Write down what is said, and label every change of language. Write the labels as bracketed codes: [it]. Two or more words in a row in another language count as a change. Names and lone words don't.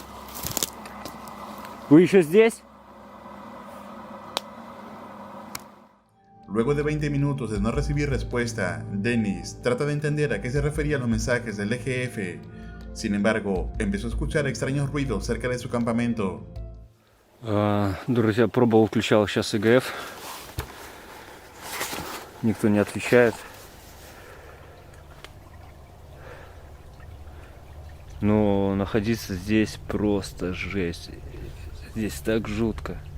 [ru] Вы еще здесь? [es] Luego de 20 minutos de no recibir respuesta, Dennis trata de entender a qué se referían los mensajes del EGF. Sin embargo, empezó a escuchar extraños ruidos cerca de su campamento. [ru] Друзья, пробовал, включал сейчас ИГФ. Никто не отвечает. Но находиться здесь просто жесть. Здесь так жутко.